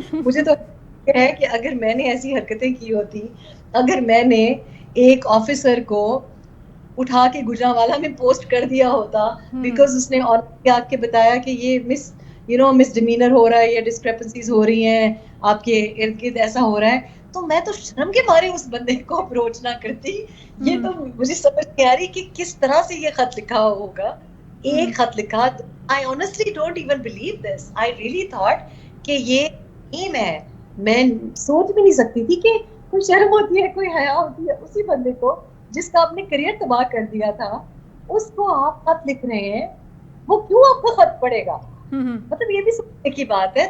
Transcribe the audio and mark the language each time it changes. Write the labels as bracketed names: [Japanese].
[Urdu] مجھے تو ہے کہ اگر میں نے ایسی حرکتیں کی ہوتی, اگر میں نے ایک آفیسر کو اٹھا کے گجرانوالا میں پوسٹ کر دیا ہوتا بیکاز اس نے آ کے بتایا کہ یہ مس ڈیمینر ہو رہا ہے یا ڈسکریپنسیز ہو رہی ہیں آپ کے ارد گرد, ایسا ہو رہا ہے, تو میں تو شرم کے مارے اس بندے کو اپروچ نہ کرتی. یہ تو مجھے سمجھ نہیں آ رہی کہ کس طرح سے یہ خط لکھا ہوگا. ایک خط لکھا, [English] I honestly don't even believe this. I really thought [Urdu] کہ یہ ٹیم ہے. میں سوچ بھی نہیں سکتی تھی کہ کوئی شرم ہوتی ہے, کوئی حیا ہوتی ہے اسی بندے کو جس کا آپ نے کریئر تباہ کر دیا تھا, اس کو آپ خط لکھ رہے ہیں, وہ کیوں آپ کو خط پڑے گا؟ مطلب یہ بھی سوچنے کی بات ہے.